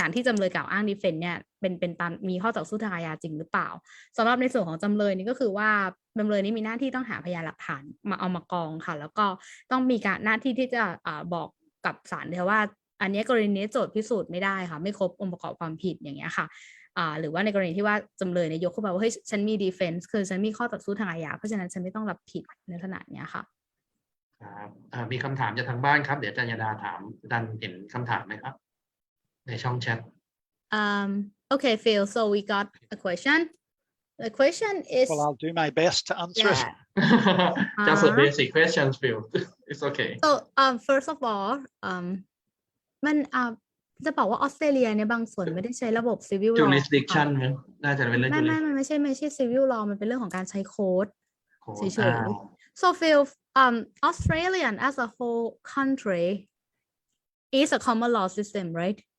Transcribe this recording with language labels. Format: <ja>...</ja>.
<th>อย่างที่จำเลยกล่าวอ้าง defense เนี่ยเป็นตามมีข้อต่อสู้ทางอาญาจริงหรือเปล่าสำหรับในส่วนของจำเลยนี่ก็คือว่าจำเลยนี่มีหน้าที่ต้องหาพยานหลักฐานมาเอามากองค่ะแล้วก็ต้องมีการหน้าที่ที่จะบอกกับศาลเลยว่าอันนี้กรณีนี้โจทย์พิสูจน์ไม่ได้ค่ะไม่ครบองค์ประกอบความผิดอย่างเงี้ยค่ะหรือว่าในกรณีที่ว่าจำเลยเนี่ยยกขึ้นมาว่าเฮ้ยฉันมี defense คือฉันมีข้อต่อสู้ทางอาญาเพราะฉะนั้นฉันไม่ต้องรับผิดในขนาดเนี้ยค่ะ ครับมีคำถามจากทางบ้านครับเดี๋ยวอาจารย์ยดาถามดันเห็นคำถามไหมครับในช่องแชท</th> <en>Okay Phil so we got a question the question is Well, I'll do my best to answer it. Just a basic questions Phil it's okay so first of all</en> <th>มันจะบอกว่าออสเตรเลียเนี่ยบางส่วนไม่ได้ใช้ระบบ civil law jurisdiction มั้งน่าจะเป็นเรื่อง ไม่ไม่ใช่ civil law มันเป็นเรื่องของการใช้โค้ดเฉยๆ</th> <en>so Phil Australian as a whole country is a common law system right</en>